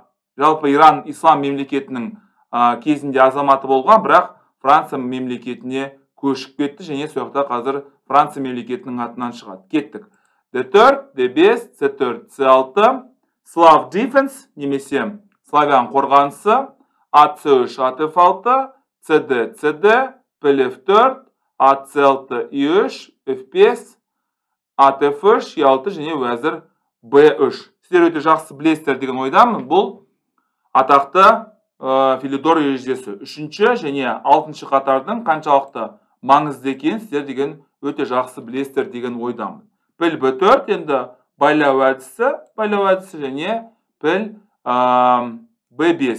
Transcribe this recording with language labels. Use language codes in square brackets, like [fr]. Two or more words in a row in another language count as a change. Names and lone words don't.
[kk] Жалпы Иран ислам мемлекетінің кезінде азаматы болған, бірақ Франция мемлекетіне көшіп кетті, және сояқта қазір Франция мемлекетінің атынан шығады. Кеттік. D4, D5, C4, C6, [en] Slav Defense, [kk] немесе славян қорғанысы, AC3, ATF6, CD, CD, PLF4, AC6, I3, F5, ATF3, E6 және әзір B3. Сіздер өте жақсы білесіздер деген ойдамын. Бұл атақты Филидор ережесі 3-ші және 6-ші қатардың қаншалықты маңызды екенін сіздер деген өте жақсы білесіздер деген ойдамын. Піл B4 енді байлау әдісі және піл B5.